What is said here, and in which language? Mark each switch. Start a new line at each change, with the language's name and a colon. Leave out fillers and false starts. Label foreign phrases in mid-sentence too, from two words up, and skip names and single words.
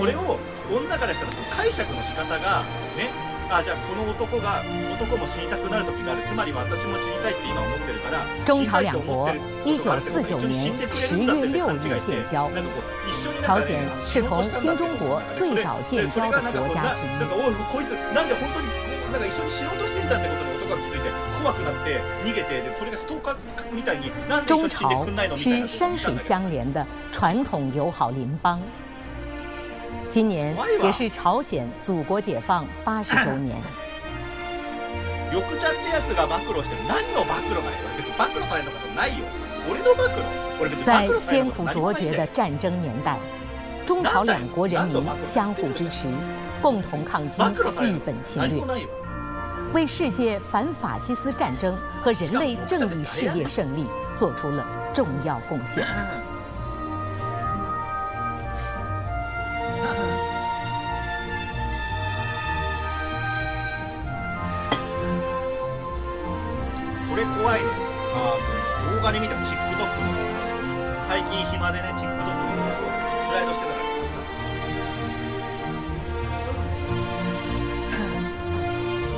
Japanese: それを女からしたらその解釈の仕方がね、あ、じゃあこの男も死にたくなる時がある。つまり私も死にたいって今思ってるから。
Chinese: 中朝两国1949年10月6日建交，朝鲜是同新中国最早建交的国家之一。
Japanese: おいこいつなんで本当になんか一緒に死のうとしてんじゃんってことに男が気づいて怖くなって逃げて、それがストーカーみたいになんで一緒に死んでくんないのみたいな。
Chinese: 是山水相连的传统友好邻邦。今年也是朝鲜祖国解放80周年。
Japanese: よくちゃんってやつが暴露してる。何の暴露だよ。俺別に暴露されることないよ。俺の暴露。俺別に暴
Chinese: 在
Japanese: 露される
Chinese: 艰苦
Japanese: ことない
Chinese: 卓绝的战争年代，中朝两国人民相互支持，共同抗击日本侵略，为世界反法西斯战争和人类正义事业胜利做出了重要贡献。
Japanese: それ怖いね。動画で見た TikTok の最近暇でね TikTok のスライドしてたからあったんですよ。